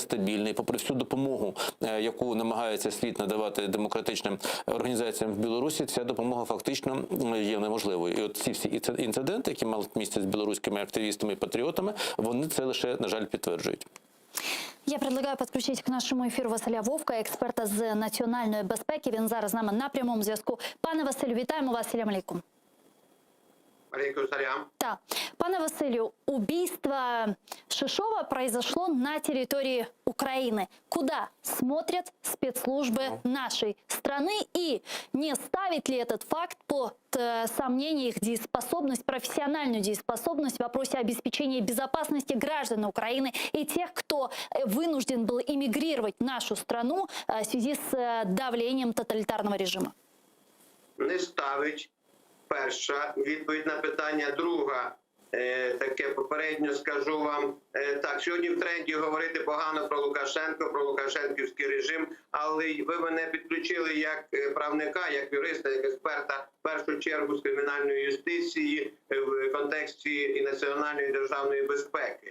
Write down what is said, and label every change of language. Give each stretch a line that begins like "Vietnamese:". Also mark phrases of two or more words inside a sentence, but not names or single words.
Ukrainian: І попри всю допомогу, яку намагається світ надавати демократичним організаціям в Білорусі, ця допомога фактично є неможливою. І от ці всі інциденти, які мали місце з білоруськими активістами і патріотами, вони це лише, на жаль, підтверджують.
Russian: Я предлагаю
Ukrainian: підключити к нашому ефіру Василя Вовка, експерта з національної безпеки. Він зараз з нами на прямому зв'язку. Пане Василю, вітаємо вас.
Arabic: سلام عليكم. عليكم سلام.
Russian: Да. Пане Василию, убийство Шишова произошло на территории Украины. Куда смотрят спецслужбы нашей страны? И не ставит ли этот факт под сомнение их дееспособность, профессиональную дееспособность в вопросе обеспечения безопасности граждан Украины и тех, кто вынужден был эмигрировать в нашу страну в связи с давлением тоталитарного режима?
Ukrainian: Не ставить. Перша відповідь на питання. Друга, таке попередньо скажу вам. Так, сьогодні в тренді говорити погано про Лукашенко, про лукашенківський режим, але ви мене підключили як правника, як юриста, як експерта, в першу чергу з кримінальної юстиції в контексті і національної державної безпеки.